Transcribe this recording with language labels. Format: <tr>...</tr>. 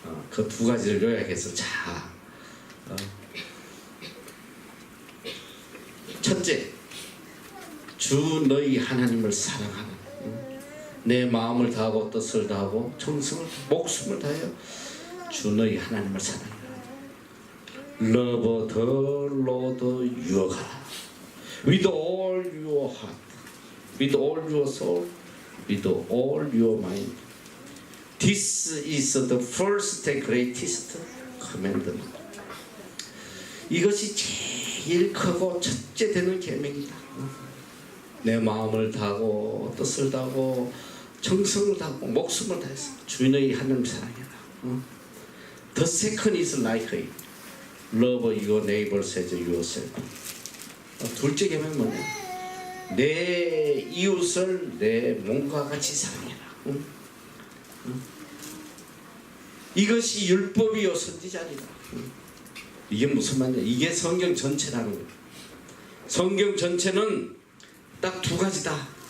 <ko>그 두 가지를 요약해서 첫째, 주 너희 하나님을 사랑하는, 내 마음을 다하고 뜻을 다하고 정성을 목숨을 다하여 주 너희 하나님을 사랑하라.</ko> <en>Love the Lord your God with all your heart, with all your soul, with all your mind. This is the first and greatest commandment.</en> <ko>이것이 제일 크고 첫째 되는 계명이다. 내 마음을 다하고 뜻을 다하고 정성을 다하고 목숨을 다해서 주인의 하나님 사랑해라.</ko> <en>The second is like it. Love your neighbor as yourself.</en> <ko>둘째 계명 뭐냐? 내 이웃을 내 몸과 같이 사랑해라. 이것이 율법이요 선지자니라. 이게 무슨 말이야? 이게 성경 전체라는 거야. 성경 전체는 딱 두 가지다.</ko>